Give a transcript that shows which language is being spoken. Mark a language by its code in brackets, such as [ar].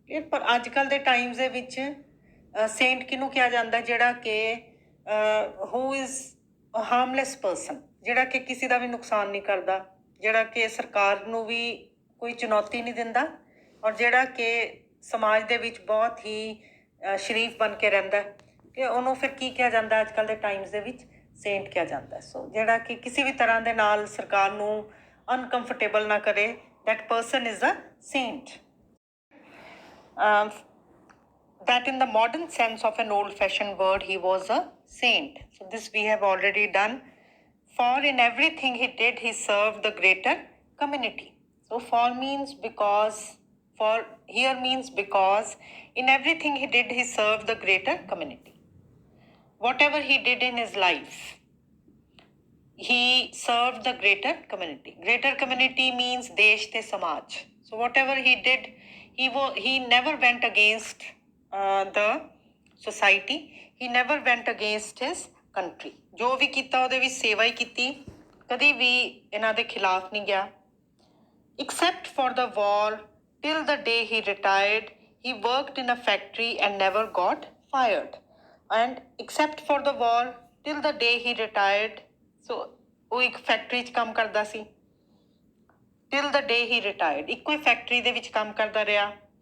[pa] ਪਰ ਅੱਜ ਕੱਲ੍ਹ ਦੇ ਟਾਈਮਸ ਦੇ ਵਿੱਚ ਸੇਂਟ ਕਿਹਨੂੰ ਕਿਹਾ ਜਾਂਦਾ, ਜਿਹੜਾ ਕਿ [en] who is harmless person, [pa] ਜਿਹੜਾ ਕਿ ਕਿਸੇ ਦਾ ਵੀ ਨੁਕਸਾਨ ਨਹੀਂ ਕਰਦਾ, ਜਿਹੜਾ ਕਿ ਸਰਕਾਰ ਨੂੰ ਵੀ ਕੋਈ ਚੁਣੌਤੀ ਨਹੀਂ ਦਿੰਦਾ ਔਰ ਜਿਹੜਾ ਕਿ ਸਮਾਜ ਦੇ ਵਿੱਚ ਬਹੁਤ ਹੀ ਸ਼ਰੀਫ ਬਣ ਕੇ ਰਹਿੰਦਾ, ਕਿ ਉਹਨੂੰ ਫਿਰ ਕੀ ਕਿਹਾ ਜਾਂਦਾ ਅੱਜ ਕੱਲ੍ਹ ਦੇ ਟਾਈਮਸ ਦੇ ਵਿੱਚ, ਸੇਂਟ ਕਿਹਾ ਜਾਂਦਾ। ਸੋ ਜਿਹੜਾ ਕਿ ਕਿਸੇ ਵੀ ਤਰ੍ਹਾਂ ਦੇ ਨਾਲ ਸਰਕਾਰ ਨੂੰ ਅਨਕੰਫਰਟੇਬਲ ਨਾ ਕਰੇ, [en] that person is a saint. That in the modern sense of an old-fashioned word, he was a saint. So this we have already done. For in everything he did, he served the greater community. So for means because, for here means because, in everything he did, he served the greater community. Whatever he did in his life, he served the greater community. Greater community means [pa] desh te samaj. [en] So whatever he did, he never went against the society. He never went against his country. [pa] ਜੋ ਵੀ ਕੀਤਾ ਉਹਦੇ ਵਿੱਚ ਸੇਵਾ ਹੀ ਕੀਤੀ, ਕਦੀ ਵੀ ਇਹਨਾਂ ਦੇ ਖਿਲਾਫ ਨਹੀਂ ਗਿਆ। [en] Except for the war, till the day he retired, he worked in a factory and never got fired. And except for the war, till the day he retired, so [pa] ਉਹ ਇੱਕ ਫੈਕਟਰੀ 'ਚ ਕੰਮ ਕਰਦਾ ਸੀ। [en] till the day he retired, [pa] ਇੱਕੋ ਹੀ factory ਦੇ ਵਿੱਚ ਕੰਮ ਕਰਦਾ ਰਿਹਾ।